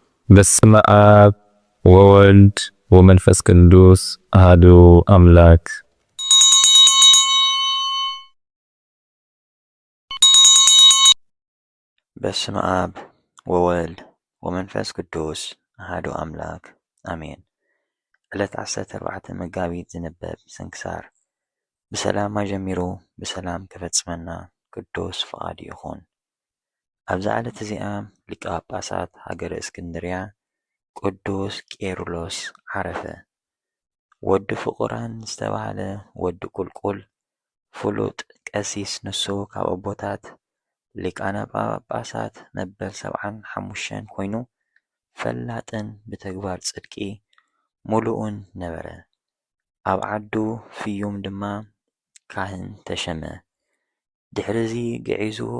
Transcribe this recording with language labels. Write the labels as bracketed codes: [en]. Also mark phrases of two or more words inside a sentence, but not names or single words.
[gez] በስመ አብ ወወልድ ወመንፈስ ቅዱስ አሐዱ አምላክ። በስመ አብ ወወልድ ወመንፈስ ቅዱስ አሐዱ አምላክ አሜን። [ti] ዕለት 14 መጋቢት ዝንበብ ስንክሳር። ብሰላም ጀሚሩ ብሰላም ከፈጽመና ቅዱስ ፈቃዱ ይኹን። ኣብዛ ዕለት እዚኣ ሊቀ ጳጳሳት ሃገረ እስክንድርያ ቅዱስ ቄርሎስ ዓረፈ። ወዲ ፍቁራን ዝተባሃለ ወዲ ቁልቁል ፍሉጥ ቀሲስ ንሱ ካብ ኣቦታት ሊቃነ ጳጳሳት መበል 75 ኮይኑ ፈላጥን ብተግባር ጽድቂ ሙሉእን ነበረ። ኣብ ዓዱ ፍዩም ድማ ካህን ተሸመ። ድሕሪዚ ግዒዙ